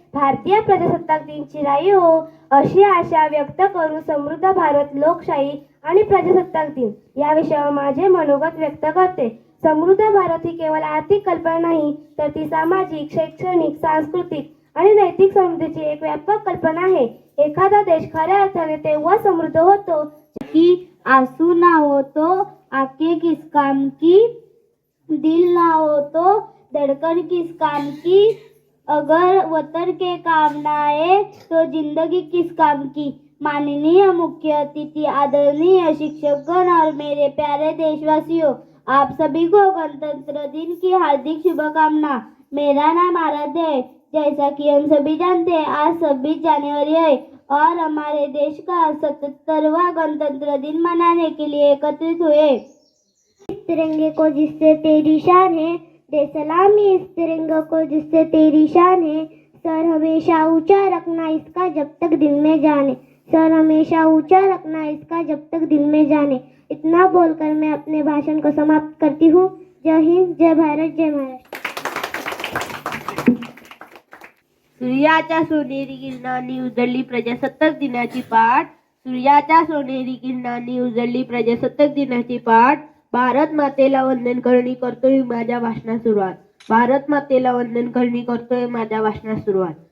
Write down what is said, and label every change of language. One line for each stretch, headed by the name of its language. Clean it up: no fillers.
Marathi: भारतीय प्रजासत्ताक दिन चिराई हो अशी आशा व्यक्त करून समृद्ध भारत, लोकशाही आणि प्रजासत्ताक दिन या विषयावर माझे मनोगत व्यक्त करते. समृद्ध भारत ही केवळ आर्थिक कल्पना नाही, तर ती सामाजिक, शैक्षणिक, सांस्कृतिक आणि नैतिक समृद्धीची एक व्यापक कल्पना आहे. एखादा देश खऱ्या अर्थाने तेव्हा समृद्ध होतो
Hindi: की आंसू ना हो तो आंखें किस काम की, दिल ना हो तो धड़कन किस काम की, अगर वतन के काम ना आए तो जिंदगी किस काम की. माननीय मुख्य अतिथि, आदरणीय शिक्षकगण और मेरे प्यारे देशवासियों, आप सभी को गणतंत्र दिन की हार्दिक शुभकामना. मेरा नाम आराध्य है। जैसा कि हम सभी जानते हैं, आज 26 जनवरी है और हमारे देश का 77वां गणतंत्र दिन मनाने के लिए एकत्रित हुए। इस तिरंगे को जिससे तेरी शान है, दे सलामी इस तिरंगे को जिससे तेरी शान है। सर हमेशा ऊंचा रखना इसका जब तक दिल में जाने, सर हमेशा ऊंचा रखना इसका जब तक दिल में जाने। इतना बोलकर मैं अपने भाषण को समाप्त करती हूँ। जय हिंद, जय भारत, जय महाराष्ट्र।
Marathi: सूर्याच्या सोनेरी किरणांनी उजळली प्रजासत्ताक दिनाची पाठ, सूर्याच्या सोनेरी किरणांनी उजळली प्रजासत्ताक दिनाची पाठ. भारत मातेला वंदन करणी करतोय माझ्या भाषणास सुरुवात, भारत मातेला वंदन करणी करतोय माझ्या भाषणास सुरुवात.